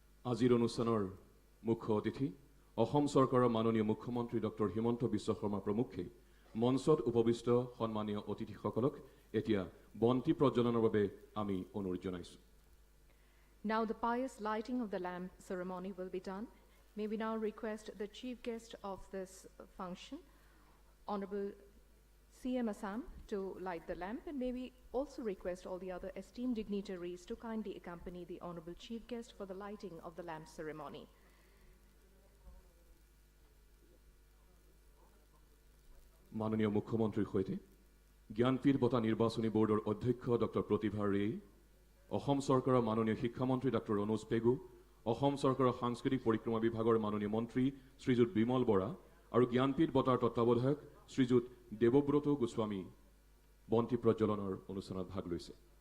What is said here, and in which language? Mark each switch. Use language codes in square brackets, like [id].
[as] আজিৰ অনুষ্ঠানৰ মুখ্য অতিথি অসম চৰকাৰৰ মাননীয় মুখ্যমন্ত্ৰী ডক্টৰ হিমন্ত বিশ্ব শৰ্মা প্ৰমুখ্যে মঞ্চত উপবিষ্ট সন্মানীয় অতিথিসকলক এতিয়া বন্তি প্ৰজ্বলনৰ বাবে আমি অনুৰোধ জনাইছোঁ। [en] Now the pious lighting of the lamp ceremony will be done. May we now request the chief guest of this function, Honorable CM Assam, to light the lamp, and may we also request all the other esteemed dignitaries to kindly accompany the Honorable Chief Guest for the lighting of the lamp ceremony. [as] মাননীয় মুখ্যমন্ত্ৰীৰ সৈতে জ্ঞানপীঠ বঁটা নিৰ্বাচনী বৰ্ডৰ অধ্যক্ষ doctor প্ৰতিভা ৰে, অসম চৰকাৰৰ মাননীয় শিক্ষামন্ত্ৰী ডক্টৰ অনুজ পেগু, অসম চৰকাৰৰ সাংস্কৃতিক পৰিক্ৰমা বিভাগৰ মাননীয় মন্ত্ৰী শ্ৰীযুত বিমল বৰা আৰু জ্ঞানপীঠ বঁটাৰ তত্ত্বাৱধায়ক শ্ৰীযুত দেৱব্ৰত গোস্বামী বন্তি প্ৰজ্বলনৰ অনুষ্ঠানত ভাগ লৈছে।